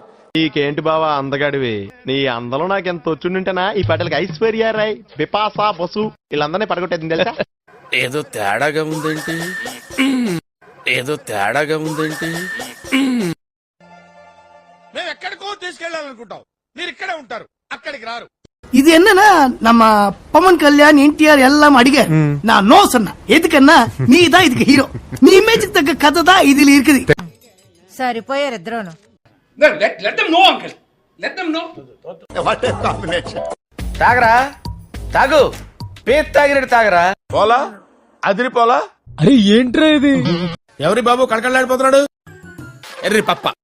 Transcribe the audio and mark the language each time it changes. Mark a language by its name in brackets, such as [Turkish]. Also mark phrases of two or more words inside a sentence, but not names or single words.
[Telugu] నీకేంటి బావా అందగాడివి, నీ అందలో నాకు ఎంత వచ్చుంటేనా ఈ పాటలకి ఐశ్వర్య రాయ్, బిపాసా బసు వీళ్ళందరినీ పడగొట్టేది తెలుసా? ఏదో తేడాగా ఉందేంటి, ఏదో తేడాగా ఉందేంటి. మేము ఎక్కడికో తీసుకెళ్లాలనుకుంటాం, మీరు ఇక్కడే ఉంటారు, అక్కడికి రారు. [Tamil] இது என்னன்னா நம்ம பவன் கல்யாண் என்டிஆர் எல்லாம் அடிக்க நான் நோ சொன்ன எதுக்குன்னா நீ தான் இதுக்கு ஹீரோ, நீ இமேஜுக்கு தக்க கதை தான் இதுல இருக்குது. [Telugu] సరిపోయారు ఇద్దరును. తాగరా తాగు, పేరు తాగినట్టు తాగరా. పోలా అదిరిపోలా. ఎవరి బాబు కళకళలాడిపోతున్నాడు? ఎర్రి పప్ప